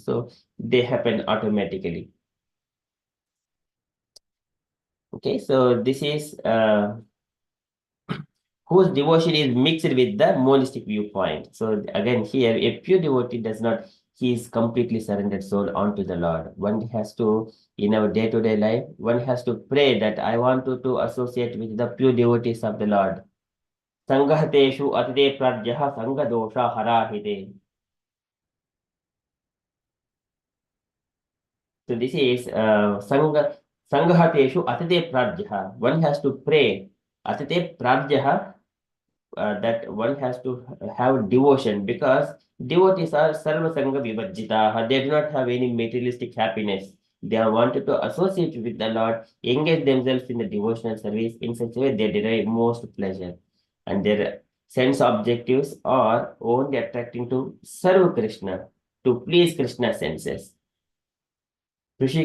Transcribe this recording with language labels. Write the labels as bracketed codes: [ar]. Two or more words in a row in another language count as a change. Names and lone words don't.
[en] So they happen automatically. Okay, so this is whose devotion is mixed with the monistic viewpoint. So again, here, a pure devotee does not, he is completely surrendered soul onto the Lord. One has to, in our day-to-day life, one has to pray that I want to associate with the pure devotees of the Lord. [sa] सङ्गहतेषु अतिदे प्रज्यः सङ्गदोष हराहिते. [en] So this is [sa] सङ्गहतेषु अतिदे प्रज्यः. [en] One has to pray [sa] अतिदे प्रज्यः, [en] that one has to have devotion because devotees are [sa] सर्व सङ्ग विवर्जितः. [en] They do not have any materialistic happiness. They are wanted to associate with the Lord, engage themselves in the devotional service. In such a way, they derive most pleasure. And their sense objectives are only attracting to serve Krishna, to please Krishna's senses.